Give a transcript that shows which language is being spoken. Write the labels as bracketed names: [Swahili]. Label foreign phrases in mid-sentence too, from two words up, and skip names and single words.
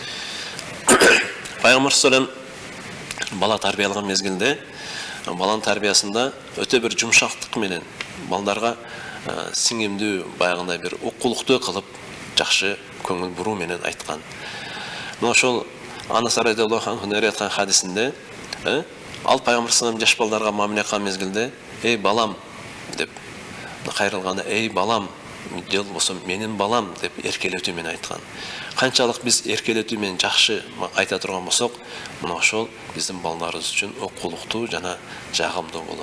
[Kyrgyz] Пайгамбар [Arabic] صلى الله عليه [Kyrgyz] бала тарбиялаган мезгилде, баланын тарбиясында өтө бир жумшактык менен балдарга сиңимдүү, байгындай бир укулуктуу кылып, жакшы көңүл буруу менен айткан. Мына ошол Анас [Arabic] رضي الله عنه [Kyrgyz] айткан хадисинде, ал Пайгамбар [Arabic] صلى الله عليه [Kyrgyz] жаш балдарга мамиле кылган мезгилде, эй балам деп кайрылганда, эй балам, жыл болсо менин балам деп эркелетүү менен айткан. Канчалык биз эркелетүү менен жакшы айта турган болсок, мына ошол биздин балдарыбыз үчүн укулуктуу жана жагымдуу болот.